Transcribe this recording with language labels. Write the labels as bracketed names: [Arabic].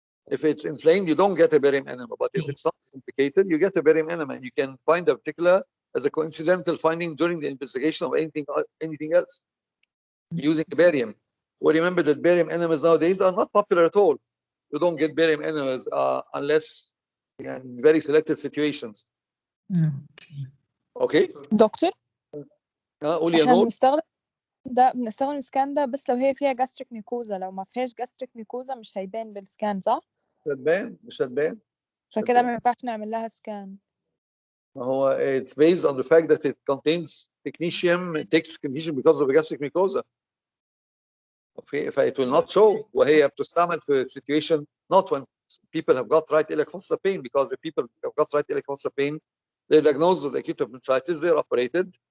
[English] If it's inflamed, you don't get a barium enema. But if it's not complicated, you get a barium enema, and you can find diverticular as a coincidental finding during the investigation of anything else using the barium. Well, remember that barium enemas nowadays are not popular at all. You don't get barium enemas unless in very selected situations. Okay. [Arabic] دكتور قولي يا احنا نور. بنستخدم السكان ده بس لو هي فيها gastric mucosa. لو ما فيهاش gastric mucosa مش هيبان بالسكان، صح؟ مش هتبان. فكده ما ينفعش نعمل لها سكان. ما هو [English] it's based on the fact that it contains technetium. It takes technetium because of the gastric mucosa. Okay, if it will not show, [Arabic] وهي بتستعمل في [English] situation not when people have got right iliac fossa pain, because if people have got right iliac fossa pain, they're diagnosed with acute appendicitis, they're operated.